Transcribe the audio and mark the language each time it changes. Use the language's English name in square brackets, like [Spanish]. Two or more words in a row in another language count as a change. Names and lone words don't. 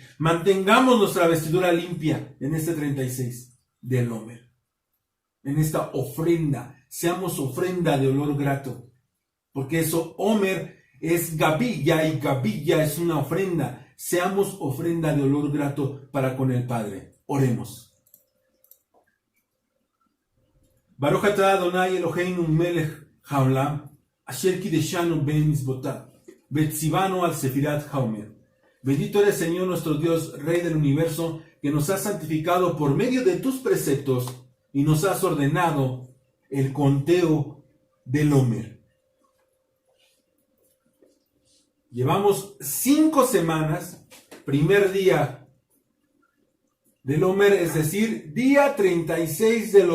[Spanish] Mantengamos nuestra vestidura limpia en este 36 del Omer. en esta ofrenda. Seamos ofrenda de olor grato. Porque eso, Omer es gavilla y gavilla es una ofrenda. Seamos ofrenda de olor grato para con el Padre. Oremos. [Hebrew] ברוך אתה אדוני אלוהינו מלך העולם, אשר קדשנו במצוותיו, וצוונו על ספירת העומר. [Spanish] Bendito eres, Señor nuestro Dios, Rey del universo, que nos has santificado por medio de tus preceptos y nos has ordenado el conteo del Omer. Llevamos 5 semanas, primer día del Omer, es decir, día 36 del Omer.